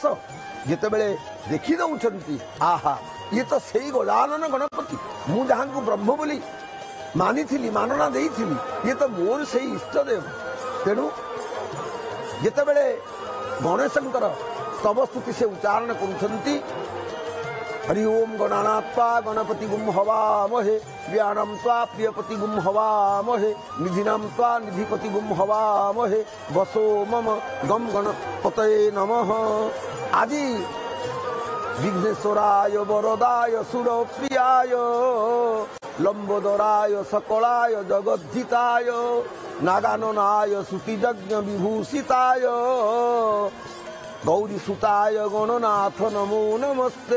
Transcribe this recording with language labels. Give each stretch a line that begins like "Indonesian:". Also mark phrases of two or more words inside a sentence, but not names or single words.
Odia: ଯେତେବେଳେ ଦେଖି ଦେଉଛନ୍ତି, ଆହା ଇଏ ତ ସେଇ ଗଜାନନ ଗଣପତି, ମୁଁ ଯାହାଙ୍କୁ ବ୍ରହ୍ମ ବୋଲି ମାନିଥିଲି, ମାନନା ଦେଇଥିଲି, ଇଏ ତ ମୋର ସେଇ ଇଷ୍ଟଦେବ। ତେଣୁ ଯେତେବେଳେ ଗଣେଶଙ୍କର ସ୍ତବ ସ୍ତୁତି ସେ ଉଚ୍ଚାରଣ କରୁଛନ୍ତି,
Sanskrit: हरि ओम गणानात्वा गणपति गुम हवामहे, व्याणम त्वा प्रियपति गुम हवामहे, निधिनाम त्वा निधिपति गुम हवामहे, वसो मम गम गणपतये नमः। आदि विघ्नेश्वराय वरदाय सुरप्रियाय लंबोदराय सकलाय जगद्धिताय नागाननाय श्रुतियज्ञ विभूषिताय गौरी सुताय गणनाथ नमो नमस्ते।